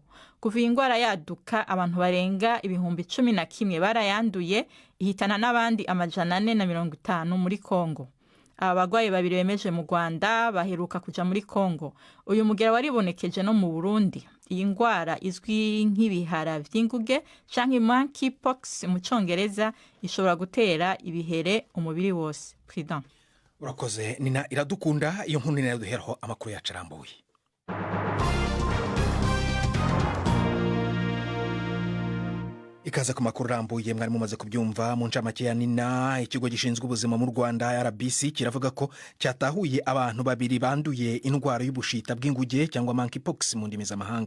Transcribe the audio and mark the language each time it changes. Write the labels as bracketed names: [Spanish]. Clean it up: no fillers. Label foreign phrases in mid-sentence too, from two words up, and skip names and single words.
[Rundi] Kuva ingwara yaduka abantu barenga 11,000 barayanduye, ihitana n'abandi 450 muri Kongo. Abagwayi babiri bemeje mu Rwanda baheruka kuja muri Kongo. Uyu mugera waribonekeje no mu Burundi. Iyi ngwara izwi nk'ibihara vy'inguge canke monkeypox mu Congereza ishobora gutera ibihere umubiri wose. [English] President. [Rundi] Urakoze Nina Iradukunda, iyo nkuru Nina yaduheraho amakuru yacarambuye. Ikaza ku makuru rambuye mwari mumaze kubyumva mu ncamake ya Nina. [Kinyarwanda] Ikigo gishinzwe ubuzima mu Rwanda RBC kiravuga ko cyatahuye abantu babiri banduye indwara y'ubushita bw'inguge cyangwa monkeypox mu ndimi z'amahanga.